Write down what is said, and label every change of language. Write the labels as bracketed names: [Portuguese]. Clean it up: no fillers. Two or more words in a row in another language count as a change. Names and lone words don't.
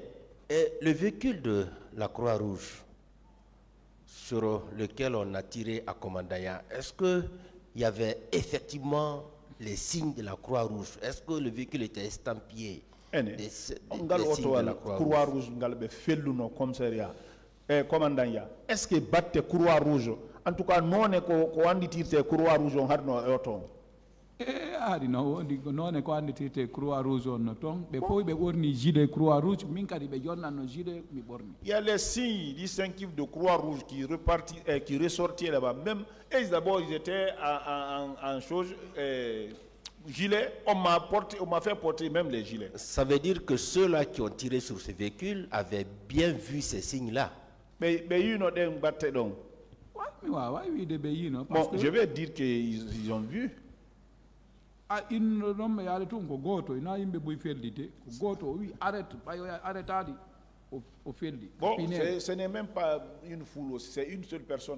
[French] Et le véhicule de la Croix-Rouge sur lequel on a tiré à Komandaya, est-ce qu'il y avait effectivement les signes de la Croix-Rouge? Est-ce que le véhicule était estampillé des signes de la Croix-Rouge? Est-ce que batte Croix-Rouge? En tout cas, [Fula] non, ko andi tirte Croix-Rouge on harno auto. Ari no wodi non ko andi tirte Croix-Rouge on ton be foy be borni gilet Croix-Rouge min kadi be jonnano gilet mi borni. [French] Il y a les signes distinctifs de Croix-Rouge qui ressortaient là-bas. Même d'abord ils étaient en chose gilet, on m'a fait porter même les gilets. Ça veut dire que ceux-là qui ont tiré sur ce véhicule avaient bien vu ces signes-là. Mais [English] you know them [French] batte donc. Bon, je vais dire qu'ils ont vu. Bon, ce n'est même pas une foule, c'est une seule personne.